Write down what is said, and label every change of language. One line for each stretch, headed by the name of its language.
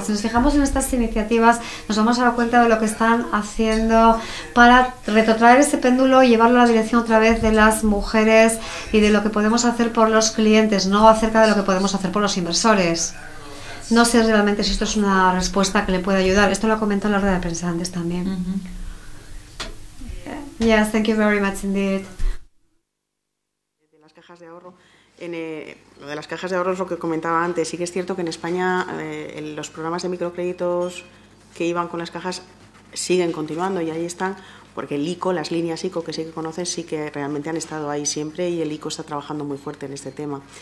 Spanish: Si nos fijamos en estas iniciativas, nos vamos a dar cuenta de lo que están haciendo para retrotraer ese péndulo y llevarlo a la dirección otra vez de las mujeres y de lo que podemos hacer por los clientes, no acerca de lo que podemos hacer por los inversores. No sé realmente si esto es una respuesta que le puede ayudar. Esto lo ha comentado en la rueda de prensa antes también.
English: Yes, thank you very much indeed.
Spanish: Cajas de ahorro, lo de las cajas de ahorro es lo que comentaba antes. Sí que es cierto que en España los programas de microcréditos que iban con las cajas siguen continuando y ahí están, porque el ICO, las líneas ICO que sí que conoces, sí que realmente han estado ahí siempre y el ICO está trabajando muy fuerte en este tema.